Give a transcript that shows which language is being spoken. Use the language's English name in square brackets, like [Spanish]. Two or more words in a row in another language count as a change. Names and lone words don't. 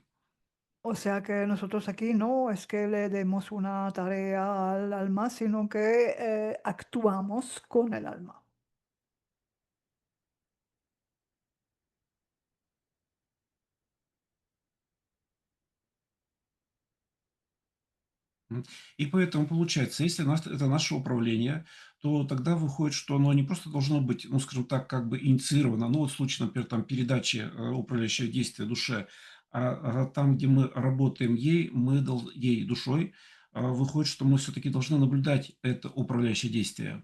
[Spanish] O sea que nosotros aquí no es que le demos una tarea al alma, sino que actuamos con el alma. М. [Russian] И поэтому получается, если это наше управление, то тогда выходит, что оно не просто должно быть, ну, скажем так, как бы инициировано, ну, вот в случае, например, там, передачи управляющего действия душе, там, где мы работаем ей, ей душой, выходит, что мы все-таки должны наблюдать это управляющее действие.